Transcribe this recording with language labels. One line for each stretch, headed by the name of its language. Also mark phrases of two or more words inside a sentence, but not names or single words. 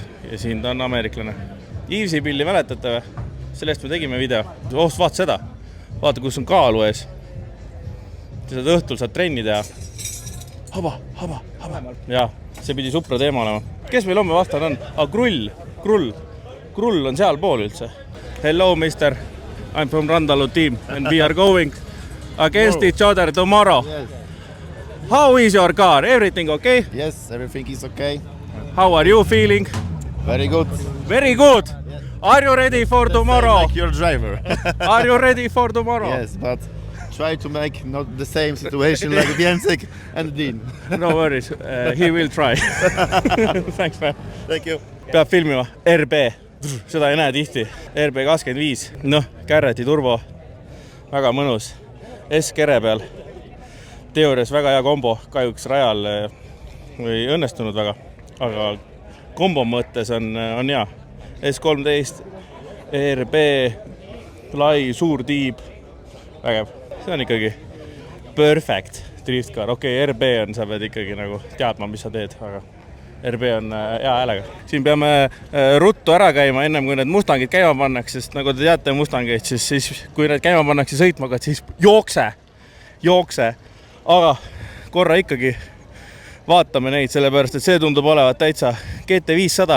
Estonian: Ja siin ta on ameeriklane. Eavesi pilli mäletate või? Sellest me tegime video. Vaata seda. Vaata, kus on kaalu ees. Sa saad õhtul saad trenni teha. Haba. Jaa, see pidi Supra teema olema. Kes meil homme vastan on? Krull on seal pool üldse.
English: Hello, mister. I'm from Randalu team and we are going against each other tomorrow. Yes. How is your car? Everything okay? Yes, everything is okay. How are you feeling? Very good. Very good. Yes. Are you ready for tomorrow? Like your driver. Are you ready for tomorrow? Yes, but try to make not the same situation like Jensik and Dean. No worries, he will try. Thanks, man. Thank you.
Estonian: Peab filmima. RB. Seda ei näe tihti. RB25. Noh, Kärreti turbo. Väga mõnus. S-kere peal. Teoorias väga hea kombo. Kahjuks rajal ei õnnestunud väga. Aga kombo mõttes on hea. S13, RB, lai, suur tiib. Vägev. See on ikkagi
English: perfect drift car.
Estonian: Okei, RB on, sa pead ikkagi nagu teadma, mis sa teed, aga RB on hea häälega. Siin peame ruttu ära käima ennem, kui need Mustangid käima pannakse, sest nagu te teate Mustangid, siis kui need käima pannakse sõitma, siis jookse. Aga korra ikkagi vaatame neid, sellepärast, et see tundub olevat täitsa GT500.